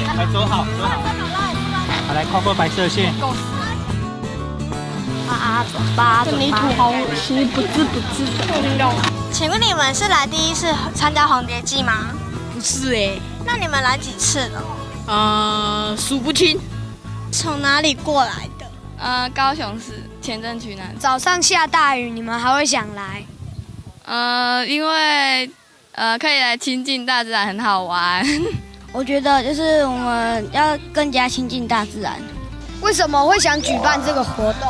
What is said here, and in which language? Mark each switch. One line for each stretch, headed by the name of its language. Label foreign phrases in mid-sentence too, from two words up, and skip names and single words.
Chinese: 來，走好，走好。好，來跨過白色線。這泥土好惡心，不滋不滋的。請問你們是來第一次參加黃蝶季嗎？不是哎。那你們來幾次了？數不清。從哪裡過來的？高雄市前镇区那里。早上下大雨，你们还会想来？因为可以来亲近大自然，很好玩。我觉得就是我们要更加亲近大自然。为什么会想举办这个活动？